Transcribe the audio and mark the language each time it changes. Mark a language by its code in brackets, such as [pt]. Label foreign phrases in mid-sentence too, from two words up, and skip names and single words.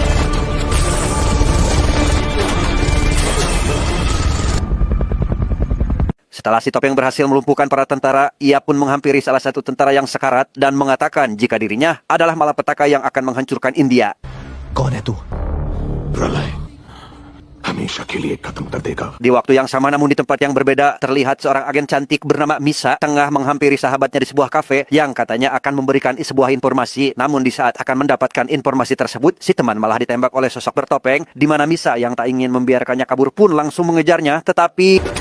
[id] Setelah si topeng berhasil melumpuhkan para tentara, ia pun menghampiri salah satu tentara yang sekarat dan mengatakan jika dirinya adalah malapetaka yang akan menghancurkan India. [hi] कौन है तू? [id] प्रलय Di waktu yang sama namun di tempat yang berbeda, terlihat seorang agen cantik bernama Misa tengah menghampiri sahabatnya di sebuah kafe yang katanya akan memberikan sebuah informasi. Namun di saat akan mendapatkan informasi tersebut, si teman malah ditembak oleh sosok bertopeng, di mana Misa yang tak ingin membiarkannya kabur pun langsung mengejarnya, tetapi...